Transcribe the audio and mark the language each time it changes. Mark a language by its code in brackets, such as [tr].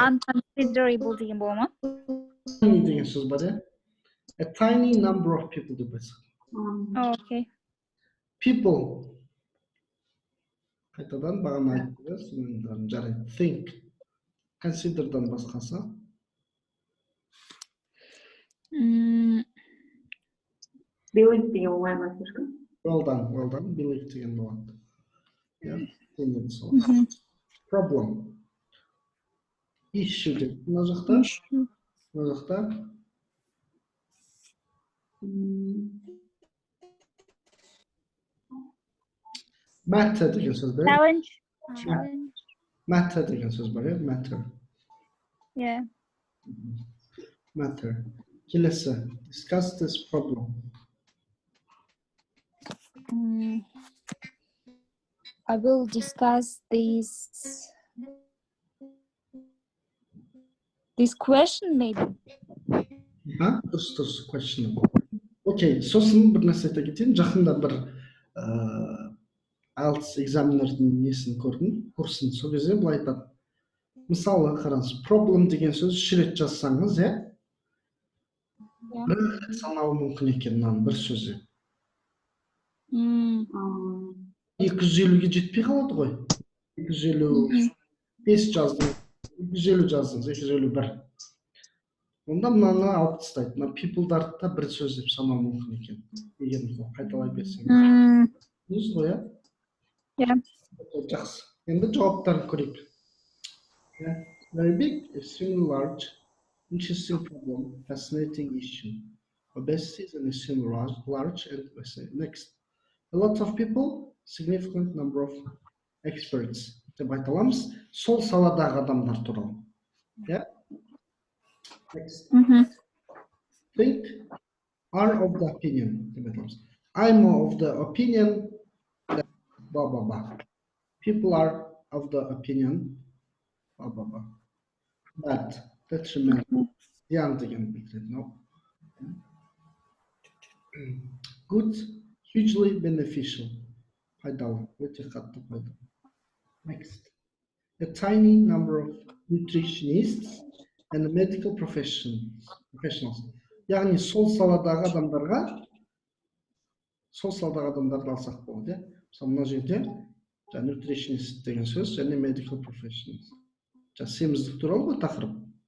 [kk] Unconsiderable деген бола ма? Tiny деген сөз бар, иә. [en] A tiny number of people [kk] деп айтсақ. [en] Okay. People. [kk] Қайтадан бағана айтты, синоним жарайды. [en] Think. [kk] Consider'дан басқасы. Believe деген оңай ма [ru] слишком? [en] Well done. [kk] Believe деген болады. [en] Yeah. Problem. Issue деп. [kk] Мына жақта. Matter деген сөз бар. [en] Challenge. [kk] Matter деген сөз бар, иә? [en] Matter. Yeah. Matter. [kk] Келесі. [en] Discuss this problem. I will discuss this question maybe. [kk] Дұрыс, question. Окей, сосын бір нәрсе айта кетейін. Жақында бір IELTS экзаменердің несін көрдім, курсын. Сол кезде былай айтады. Мысалы, қараңыз, problem деген сөз үш рет жазсаңыз, иә? Бір рет санауы мүмкін екен мынаның бір сөзі. 250-ге жетпей қалады ғой. 255 жаздыңыз, 250 жаздыңыз, 251. Онда мынаны алып тастайды. Мына people-дарды да бір сөз деп санау мүмкін екен. Егер қайталай берсеңіз. Дұрыс ғой, иә? [en] Yeah. [kk] Жақсы. Енді жауаптарын көрейік. [en] Very big, extremely large, interesting problem, fascinating issue. Obesity is an extremely large and next. A lot of people, significant number of experts [kk] деп айта аламыз сол саладағы адамдар туралы. [en] Yeah? Next. Think are of the opinion [kk] деп айтамыз. [en] I'm of the opinion that blah blah blah. People are of the opinion blah blah blah. Bad, detrimental, [kk] зиян деген білдіреді. [en] No. Good, hugely beneficial. [kk] Пайдалы, өте қатты пайдалы. [en] Next. A tiny number of nutritionists and medical professionals. [kk] Яғни сол саладағы адамдарды алсақ болады, иә. Мысалы мына жерде nutritionist деген сөз және medical professionals. Семіздік туралы ғой тақырып.